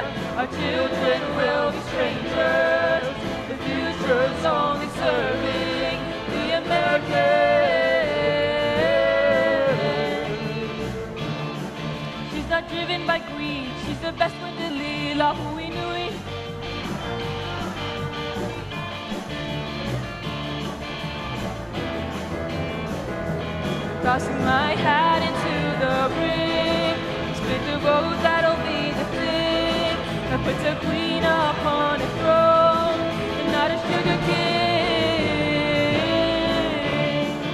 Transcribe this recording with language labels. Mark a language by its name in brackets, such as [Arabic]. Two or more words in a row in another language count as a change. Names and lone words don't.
[English] Our children will be strangers. The future's only serving the Americans. She's not driven by greed. She's the best one to lead. [Hawaiian] La hui nui. [English] Tossing my hat into the ring. Split the rose, that'll be the thing. I put the queen upon a throne, and not a sugar king.